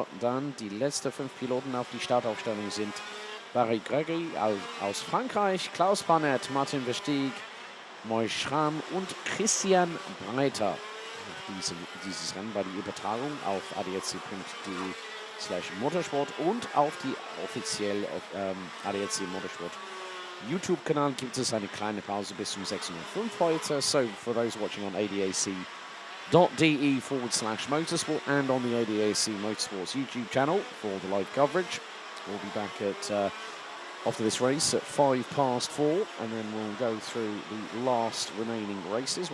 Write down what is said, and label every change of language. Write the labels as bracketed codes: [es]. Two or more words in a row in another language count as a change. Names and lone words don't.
[de] Dann die letzten 5 Piloten auf die Startaufstellung sind Barry Gregory aus Frankreich, Klaus Barnett, Martin Versteeg, Mois Schramm und Christian Breiter. Dieses Rennen war die Übertragung auf adacc.de/motorsport und auf die offizielle ADAC Motorsport YouTube-Kanal gibt es eine kleine Pause bis zum 6:05 heute. [en] So for those watching on adac.de/motorsport and on the ADAC Motorsports YouTube channel for the live coverage. We'll be back at after this race at 4:05, and then we'll go through the last remaining races.